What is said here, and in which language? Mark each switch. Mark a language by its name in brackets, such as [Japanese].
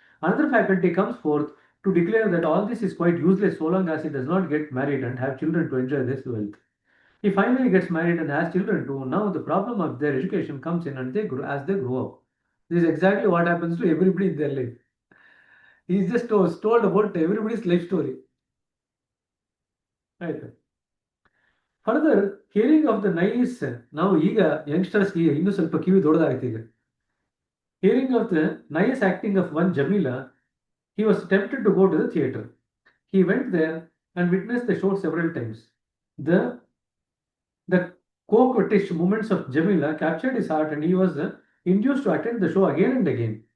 [English] Another faculty comes forth to declare that all this is quite useless so long as he does not get married and have children to enjoy this wealth. He finally gets married and has children too. Now the problem of their education comes in, and they grow as they grow up. This is exactly what happens to everybody in their life. He's just told about everybody's life story. Right. Further, hearing of the nice, now [Kannada] ಈಗ ಯಂಗ್ಸ್ಟರ್ಸ್ಗೆ ಇನ್ನೂ ಸ್ವಲ್ಪ ಕಿವಿ ದೊಡ್ಡದಾಗುತ್ತೆ ಈಗ. [English] Hearing of the nice acting of one Jamila, he was tempted to go to the theatre. He went there and witnessed the show several times. The coquettish movements of Jamila captured his heart, and he was induced to attend the show again and again.